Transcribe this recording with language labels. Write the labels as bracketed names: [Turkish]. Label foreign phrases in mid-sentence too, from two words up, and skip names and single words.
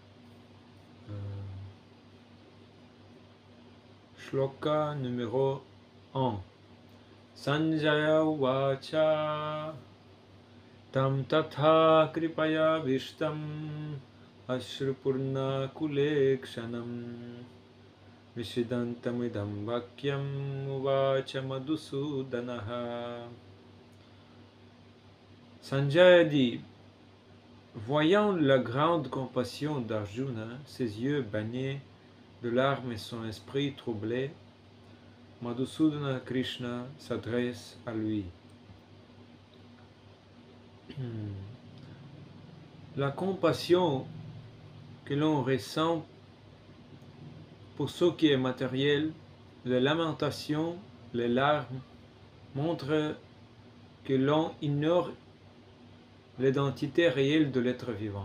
[French] shloka numéro 1. [Sanskrit] सञ्जय उवाच तं तथा कृपयाविष्टम् अश्रुपूर्णाकुलेक्षणम्। विषीदन्तम् इदं वाक्यम् उवाच मधुसूदनः. [French] Sanjaya dit, voyant la grande compassion d'Arjuna, ses yeux baignés de larmes et son esprit troublé, Madhusudana Krishna s'adresse à lui. La compassion que l'on ressent pour ce qui est matériel, les lamentations, les larmes, montrent que l'on ignore l'identité réelle de l'être vivant.